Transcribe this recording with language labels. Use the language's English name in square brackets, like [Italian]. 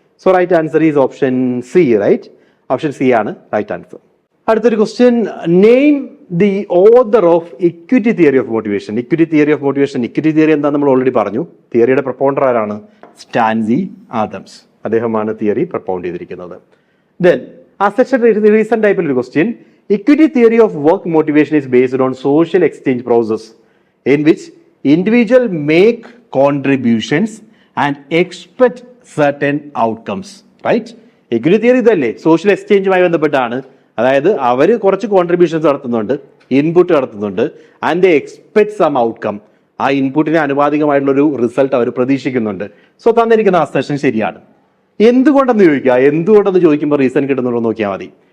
[English] So right answer is option C. Right, option C ആണ് right answer. അടുത്തൊരു question, name the author of equity theory of motivation. [Malayalam] Equity theory of motivation, equity theory എന്താ നമ്മൾ already പറഞ്ഞു. തിയറിയുടെ പ്രപ്പോണ്ടർ ആരാണ്? Stancy Adams. അദ്ദേഹമാണ് theory പ്രപ്പോണ്ട് ചെയ്തിരിക്കുന്നത്. [English] Then as such a recent type of question, equity theory of work motivation is based on social exchange process in which individual make contributions and expect certain outcomes. Right? [Malayalam] Equity theory ഇതല്ലേ social എക്സ്ചേഞ്ചുമായി ബന്ധപ്പെട്ടാണ്. അതായത് അവർ കുറച്ച് contributions നടത്തുന്നുണ്ട്, input നടത്തുന്നുണ്ട്, [English] And they expect some outcome. [Malayalam] ആ ഇൻപുട്ടിന് ആനുപാതികമായിട്ടുള്ള ഒരു result അവർ പ്രതീക്ഷിക്കുന്നുണ്ട്. സോ തന്നിരിക്കുന്ന ആ സെഷൻ ശരിയാണ്. എന്തുകൊണ്ടെന്ന് ചോദിക്കുമ്പോൾ റീസൺ കിട്ടുന്നുണ്ടോ നോക്കിയാൽ മതി.